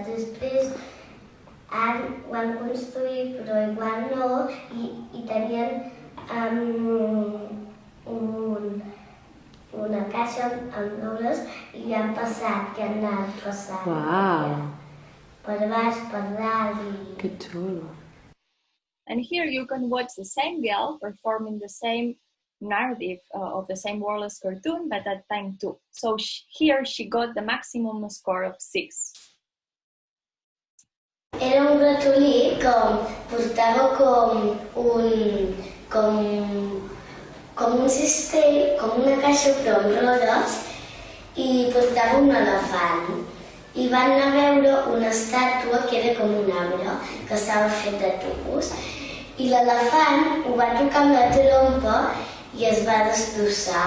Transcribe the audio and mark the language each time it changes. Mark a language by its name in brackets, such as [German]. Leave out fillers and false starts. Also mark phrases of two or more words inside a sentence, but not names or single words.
[Catalan] Després ho han construït, però igual no, i tenien una caixa amb roures i li han passat, que han anat passant. Wow. Per baix, per dalt i... Que xulo. [English] And here you can watch the same girl performing the same narrative of the same wordless cartoon, but at time 2. So here she got the maximum score of 6. [Catalan] Era un ratolí que portava com un cistell, com una caixa però amb rodes, i portava un elefant. I van anar a veure una estàtua que era com un arbre, que estava fet de tubos, i l'elefant ho va tocar amb la trompa i es va destrossar.